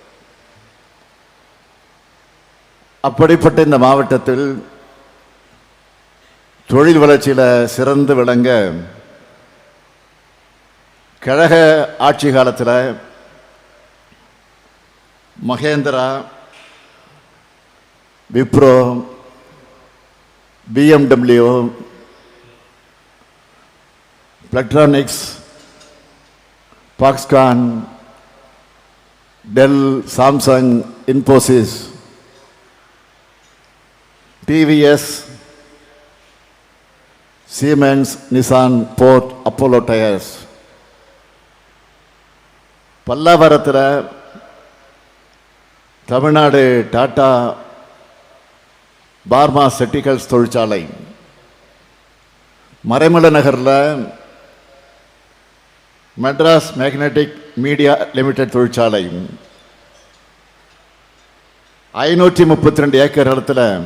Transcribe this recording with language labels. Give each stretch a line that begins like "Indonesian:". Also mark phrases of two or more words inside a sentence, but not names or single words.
Tamil: அப்படிப்பட்ட இந்த மாவட்டத்தில் தொழில் வளர்ச்சியில் சிறந்து விளங்க கழக ஆட்சி காலத்தில் மகேந்திரா, விப்ரோ, BMW, Plantronics, Foxconn, Dell, Samsung, Infosys, TVS, Siemens, Nissan, Ford, Apollo Tyres, பல்லாவரத்தில் தமிழ்நாடு டாடா பார்மாசெட்டிகல்ஸ் தொழிற்சாலை, மறைமலை நகரில் மெட்ராஸ் மேக்னெட்டிக் மீடியா லிமிடெட் தொழிற்சாலை, 532 ஏக்கர் இடத்துல